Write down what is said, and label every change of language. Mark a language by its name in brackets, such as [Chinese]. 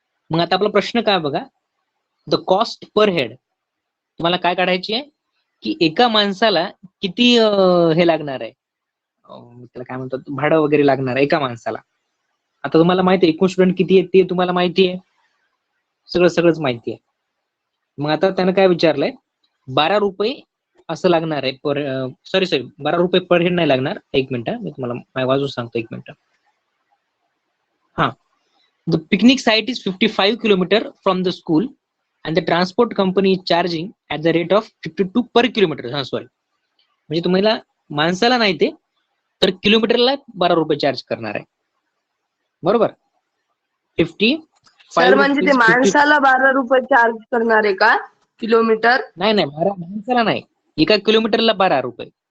[Marathi] मग आता आपला प्रश्न काय बघा, [English] the cost per head [Marathi] तुम्हाला काय काढायची आहे, की एका माणसाला किती हे लागणार आहे, त्याला काय म्हणतात, भाडं वगैरे लागणार आहे एका माणसाला. आता तुम्हाला माहिती आहे एकूण स्टुडंट किती आहेत ते तुम्हाला माहिती आहे, सगळंच माहिती आहे. मग आता त्यानं काय विचारलंय, 12 रुपये असं लागणार आहे पर, सॉरी 12 रुपये पर हेड नाही लागणार. एक मिनिट, मी तुम्हाला वाजून सांगतो, एक मिनिट. [English] हा, the picnic site is 55 kilometre from the school and the transport company is charging at the rate of 52 per kilometre. [Marathi] हा सॉरी, म्हणजे तुम्हाला माणसाला नाही ते, तर किलोमीटरला 12 रुपये चार्ज करणार आहे, बरोबर. 55 सर म्हणजे ते 50 माणसाला 12 रुपये चार्ज करणार आहे का किलोमीटर? नाही माणसाला नाही, एका किलोमीटरला 12 रुपये.